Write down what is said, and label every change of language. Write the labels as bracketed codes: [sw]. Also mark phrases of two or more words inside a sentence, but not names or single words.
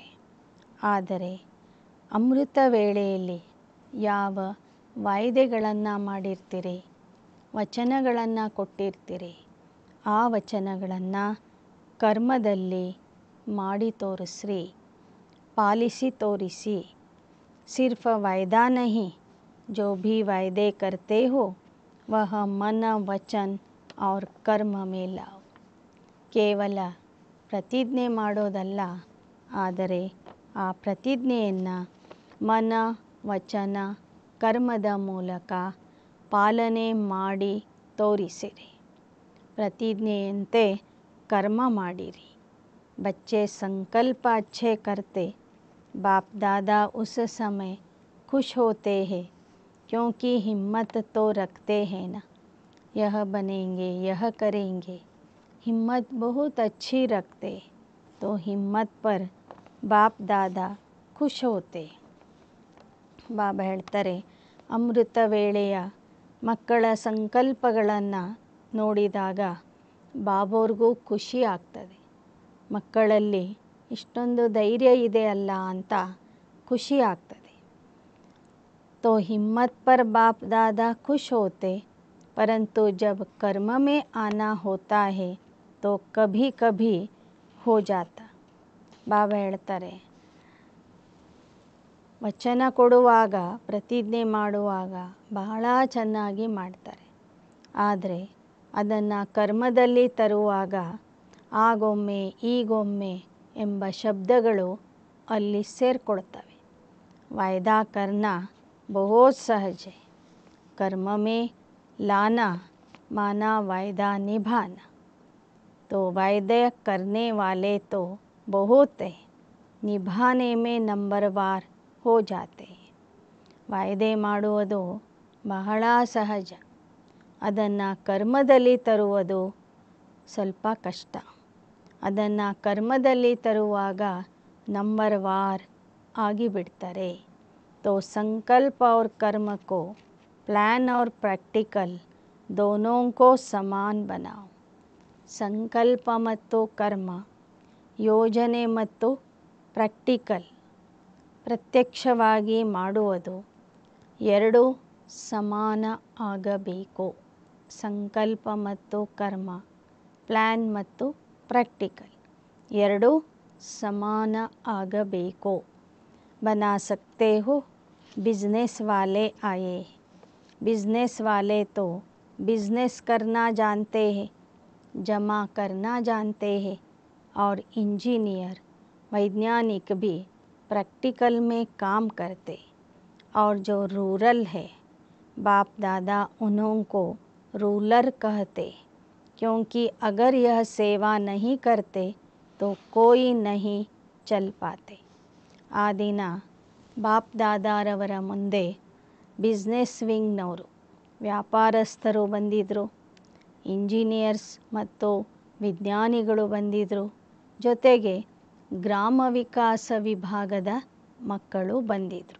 [kn] ಆದರೆ ಅಮೃತ ವೇಳೆಯಲ್ಲಿ ಯಾವ ವಾಯ್ದೆಗಳನ್ನು ಮಾಡಿರ್ತೀರಿ, ವಚನಗಳನ್ನು ಕೊಟ್ಟಿರ್ತೀರಿ, ಆ ವಚನಗಳನ್ನು ಕರ್ಮದಲ್ಲಿ ಮಾಡಿ ತೋರಿಸ್ರಿ, ಪಾಲಿಸಿ ತೋರಿಸಿ. [hi] सिर्फ वायदा नहीं, जो भी वायदे करते हो वह मन वचन और कर्म में लाओ. [kn] ಕೇವಲ ಪ್ರತಿಜ್ಞೆ ಮಾಡೋದಲ್ಲ, ಆದರೆ ಆ ಪ್ರತಿಜ್ಞೆಯನ್ನು ಮನ ವಚನ ಕರ್ಮದ ಮೂಲಕ ಪಾಲನೆ ಮಾಡಿ ತೋರಿಸಿರಿ. ಪ್ರತಿಜ್ಞೆಯಂತೆ ಕರ್ಮ ಮಾಡಿರಿ. [hi] बच्चे संकल्प अच्छे करते, बाप दादा उस समय खुश होते हैं, क्योंकि हिम्मत तो रखते हैं ना, यह बनेंगे, यह करेंगे, हिम्मत बहुत अच्छी रखते, तो हिम्मत पर बाप दादा खुश होते. [kn] ಬಾಬಾ ಹೇಳ್ತಾರೆ, ಅಮೃತ ವೇಳೆಯ ಮಕ್ಕಳ ಸಂಕಲ್ಪಗಳನ್ನು ನೋಡಿದಾಗ ಬಾಬೋರ್ಗೂ ಖುಷಿ ಆಗ್ತದೆ. ಮಕ್ಕಳಲ್ಲಿ ಇಷ್ಟೊಂದು ಧೈರ್ಯ ಇದೆ ಅಲ್ಲ ಅಂತ ಖುಷಿ ಆಗ್ತದೆ. [hi] तो हिम्मत पर बाप दादा खुश होते, परंतु जब कर्म में आना होता है तो कभी कभी हो जाता. [kn] ಬಾಬಾ ಹೇಳ್ತಾರೆ, ವಚನ ಕೊಡುವಾಗ ಪ್ರತಿಜ್ಞೆ ಮಾಡುವಾಗ ಬಹಳ ಚೆನ್ನಾಗಿ ಮಾಡ್ತಾರೆ, ಆದರೆ ಅದನ್ನು ಕರ್ಮದಲ್ಲಿ ತರುವಾಗ ಆಗೊಮ್ಮೆ ಈಗೊಮ್ಮೆ ಎಂಬ ಶಬ್ದಗಳು ಅಲ್ಲಿ ಸೇರಿಕೊಳ್ತವೆ. [hi] वायदा करना बहुत सहज है, कर्म में लाना माना वायदा निभाना. तो वायदे करने वाले तो बहुत है, निभाने में नंबरवार हो जाते हैं. [kn] ವಾಯ್ದೆ ಮಾಡುವುದು ಬಹಳ ಸಹಜ, ಅದನ್ನು ಕರ್ಮದಲ್ಲಿ ತರುವುದು ಸ್ವಲ್ಪ ಕಷ್ಟ. ಅದನ್ನು ಕರ್ಮದಲ್ಲಿ ತರುವಾಗ ನಂಬರ್ ವಾರ್ ಆಗಿಬಿಡ್ತಾರೆ. [hi] तो संकल्प और कर्म को, प्लान और प्रैक्टिकल दोनों को समान बनाओ. [kn] ಸಂಕಲ್ಪ ಮತ್ತು ಕರ್ಮ, ಯೋಜನೆ ಮತ್ತು ಪ್ರಾಕ್ಟಿಕಲ್, ಪ್ರತ್ಯಕ್ಷವಾಗಿ ಮಾಡುವುದು ಎರಡೂ ಸಮಾನ ಆಗಬೇಕು. ಸಂಕಲ್ಪ ಮತ್ತು ಕರ್ಮ, ಪ್ಲ್ಯಾನ್ ಮತ್ತು ಪ್ರಾಕ್ಟಿಕಲ್ ಎರಡೂ ಸಮಾನ ಆಗಬೇಕು. [hi] बना सकते हो, बिजनेस वाले आए. बिजनेस वाले तो बिजनेस करना जानते हैं, जमा करना जानते हैं, और इंजीनियर वैज्ञानिक भी प्रैक्टिकल में काम करते. और जो रूरल है, बाप दादा उन्हों को रूलर कहते, क्योंकि अगर यह सेवा नहीं करते तो कोई नहीं चल पाते. [kn] ಆ ದಿನ ಬಾಪ್ ದಾದಾರವರ ಮುಂದೆ [en] business wingನವರು, [kn] ವ್ಯಾಪಾರಸ್ಥರು ಬಂದಿದ್ದರು, ಇಂಜಿನಿಯರ್ಸ್ ಮತ್ತು ವಿಜ್ಞಾನಿಗಳು ಬಂದಿದ್ದರು, ಜೊತೆಗೆ ಗ್ರಾಮ ವಿಕಾಸ ವಿಭಾಗದ ಮಕ್ಕಳು ಬಂದಿದ್ದರು.